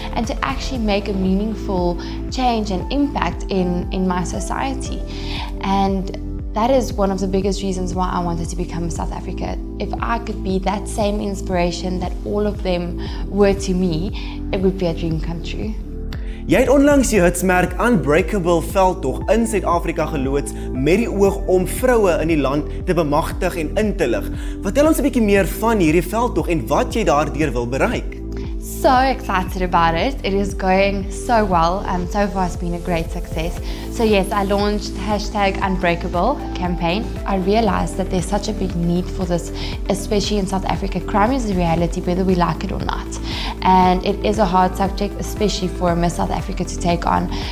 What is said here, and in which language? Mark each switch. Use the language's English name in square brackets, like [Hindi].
[English] And to actually make a meaningful change and impact in my society. And that is one of the biggest reasons why I wanted to become Miss South Africa. If I could be that same inspiration that all of them were to me, it would be a dream come true. [Afrikaans] Jy het onlangs die hitsmerk Unbreakable veldtog in Suid-Afrika geloods met die oog om vroue in die land te bemagtig en in te lig. Vertel ons 'n bietjie meer van hierdie veldtog en wat jy daardeur wil bereik. [English] So excited about it. It is going so well. So far it's been a great success. So yes, I launched #Unbreakable campaign. I realized that there's such a big need for this, especially in South Africa. Crime is a reality whether we like it or not. And it is a hard subject, especially for Miss South Africa to take on.